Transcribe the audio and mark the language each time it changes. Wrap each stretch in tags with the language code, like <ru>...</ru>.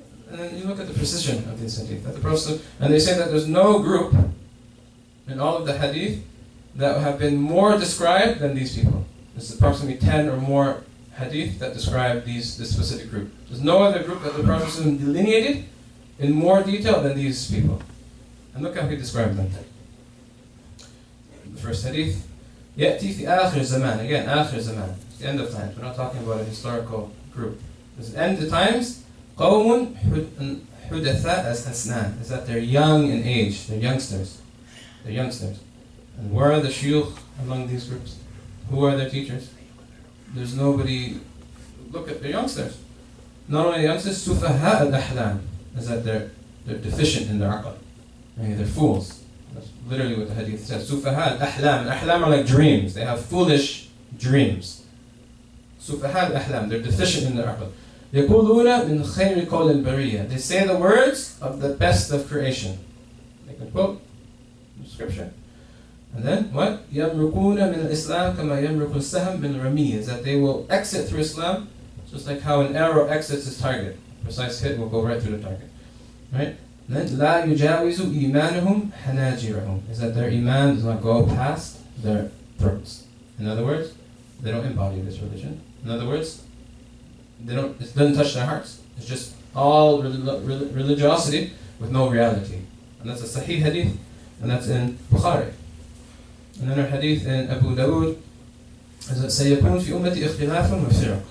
<en>And then you look at the precision of this hadith. That the Prophet, and they say that there's no group in all of the hadith that have been more described than these people. There's approximately 10 or more hadith that describe this specific group. There's no other group that the Prophet delineated in more detail than these people. And look how he described them. The first hadith,</en> <ar>يَأْتِي فِي آخِرِ الزَّمَانِ.</ar> <en>Again,</en> <ar>آخِرِ الزَّمَانِ.</ar> <en>It's the end of times. We're not talking about a historical group. It's the end of times.</en> <ar>قَوْمٌ حُدَثَاءَ أَسْنَانٍ.</ar> <en>Is that they're young in age. They're youngsters. They're youngsters. And where are the shuyukh among these groups? Who are their teachers? There's nobody. Look at the youngsters. Not only youngsters, sufaha al-ahlam, is that they're deficient in their aql. They're fools. That's literally what the hadith says. Sufaha al-ahlam. Al-ahlam are like dreams. They have foolish dreams. Sufaha al-ahlam. They're deficient in their aql.</en> <ar>يَقُولُونَ مِنْ خَيْرِ قَوْلِ الْبَرِيَّةِ.</ar> <en>They say the words of the best of creation. They can quote Scripture. And then what?</en> <ar>يَمْرُقُونَ مِنَ الْإِسْلَامِ كَمَا يَمْرُقُ السَّهْمُ مِنْ الرَّمِيِّ.</ar> <en>Is that they will exit through Islam just like how an arrow exits its target. Precise hit will go right through the target. Right? And then</en> <ar>لَا يُجَاوِزُ إِيمَانُهُمْ حَنَاجِرَهُم.</ar> <en>Is that their iman does not go past their throats. In other words, they don't embody this religion. In other words, it doesn't touch their hearts. It's just all religiosity with no reality. And that's a Sahih hadith, and that's in Bukhari. And then our hadith in Abu Dawood is that</en> <ar>سَيَكُونُ فِي أُمَّتِ اخْتِلَافٌ وَفِرَقٌ.</ar>